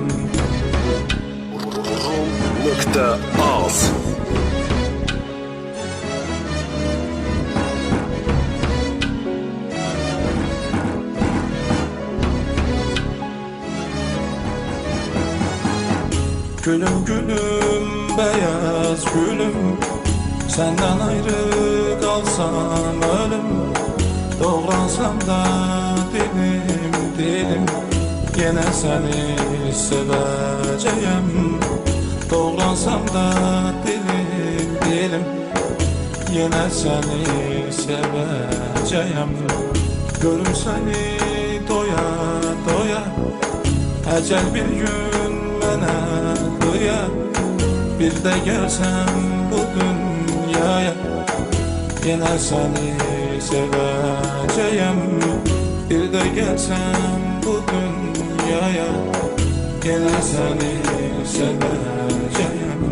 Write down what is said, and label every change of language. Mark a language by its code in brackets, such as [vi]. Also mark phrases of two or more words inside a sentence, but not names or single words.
[tr] Rum.az Gülüm gülüm beyaz gülüm, senden ayrı kalsam ölüm. Doğransam da dilim dilim, yine seni seveceğim. Doğransam da dilim dilim, yine seni seveceğim. [az] Görüm seni doya doya, ecel bir gün mənə qıya. Bir də gəlsəm bu dünyaya, yenə səni sevəcəyəm. Bir də gəlsəm bu dünyaya, yenə səni sevəcəyəm.